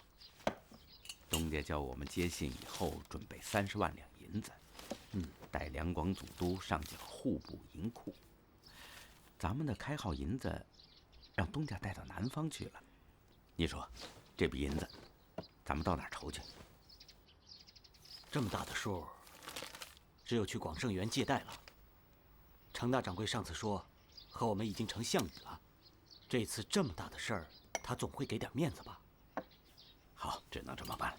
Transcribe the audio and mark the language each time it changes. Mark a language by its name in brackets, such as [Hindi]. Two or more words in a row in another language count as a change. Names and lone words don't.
[Chinese] 东家叫我们接信以后准备30万两银子，待两广总督上缴户部银库。咱们的开号银子，让东家带到南方去了。你说，这筆銀子，咱們到哪兒籌去？這麼大的數，只有去廣盛園借貸了。程大掌櫃上次說，和我們已經成項羽了。這次這麼大的事兒，他總會給點面子吧？好，只能這麼辦了。